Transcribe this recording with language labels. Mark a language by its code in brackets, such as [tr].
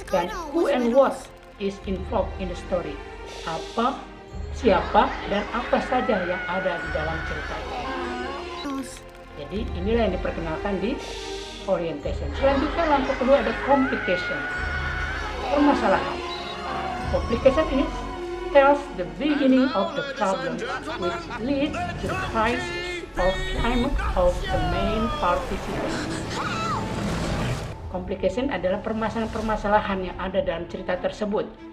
[en] Dan who and what is involved in the story. [id] Apa, siapa, dan apa saja yang ada di dalam cerita itu. Jadi inilah yang diperkenalkan di orientation. Selanjutnya langkah kedua ada complication. Permasalahan. [en] Complication is tells the beginning of the problem which leads to the crisis or climax of the main participant. [id] Complication adalah permasalahan-permasalahan yang ada dalam cerita tersebut.